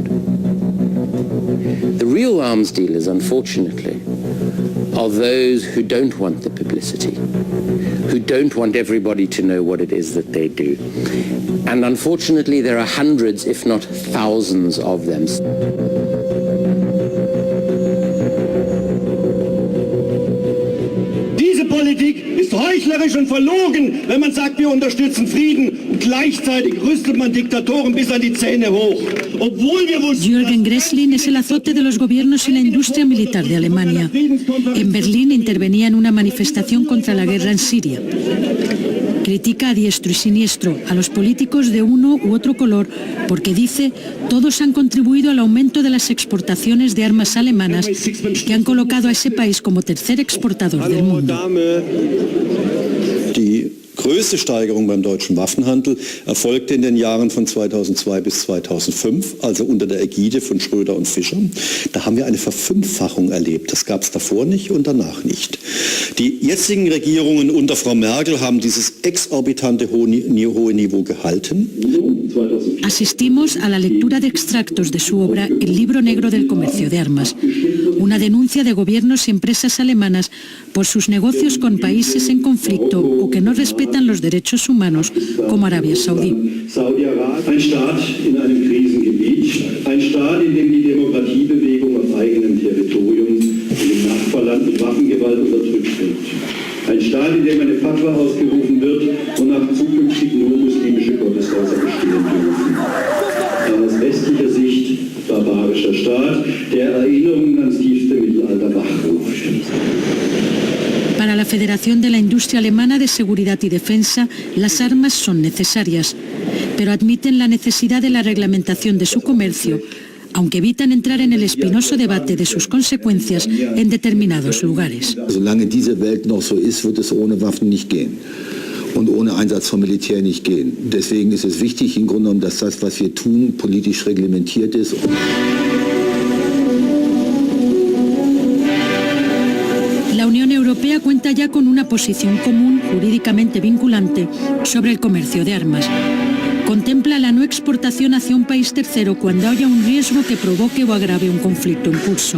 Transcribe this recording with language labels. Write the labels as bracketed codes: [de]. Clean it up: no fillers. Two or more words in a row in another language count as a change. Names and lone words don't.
[en] The real arms dealers, unfortunately, are those who don't want the publicity, who don't want everybody to know what it is that they do. And unfortunately, there are hundreds, if not thousands of them. [de] Politik ist heuchlerisch und verlogen, wenn man sagt, wir unterstützen Frieden und gleichzeitig rüstet man Diktatoren bis an die Zähne hoch. Obwohl wir [es] Jürgen Gresslin es el azote de los gobiernos y la industria militar de Alemania. En Berlín intervenía en una manifestación contra la guerra en Siria. Critica a diestro y siniestro a los políticos de uno u otro color porque dice todos han contribuido al aumento de las exportaciones de armas alemanas que han colocado a ese país como tercer exportador del mundo. [de] Die größte Steigerung beim deutschen Waffenhandel erfolgte in den Jahren von 2002 bis 2005, also unter der Ägide von Schröder und Fischer. Da haben wir eine Verfünffachung erlebt. Das gab es davor nicht und danach nicht. Die jetzigen Regierungen unter Frau Merkel haben dieses exorbitante hohe Niveau gehalten. [es] Asistimos a la lectura de extractos de su obra El libro negro del comercio de armas, una denuncia de gobiernos y empresas alemanas por sus negocios con países en conflicto o que no respetan los derechos humanos, como Arabia Saudí. [de] Ein Staat in einem Krisengebiet, ein Staat, in dem die Demokratiebewegung auf eigenem Territorium in dem Nachbarland mit Waffengewalt unterdrückt wird. Ein Staat, in dem eine Fatwa ausgerufen wird und nach zukünftig nur muslimische Gotteshäuser bestehen dürfen. Ein aus westlicher Sicht barbarischer Staat, der Erinnerungen ans tiefste Mittelalter wachruft. [es] Para la Federación de la Industria Alemana de Seguridad y Defensa, las armas son necesarias, pero admiten la necesidad de la reglamentación de su comercio, aunque evitan entrar en el espinoso debate de sus consecuencias en determinados lugares. [de] Solange diese Welt noch so ist, wird es ohne Waffen nicht gehen und ohne Einsatz von Militär nicht gehen. Deswegen ist es wichtig, im Grunde genommen, dass das, was wir tun, politisch reglementiert ist. [es] La Unión Europea cuenta ya con una posición común, jurídicamente vinculante, sobre el comercio de armas. Contempla la no exportación hacia un país tercero cuando haya un riesgo que provoque o agrave un conflicto en curso.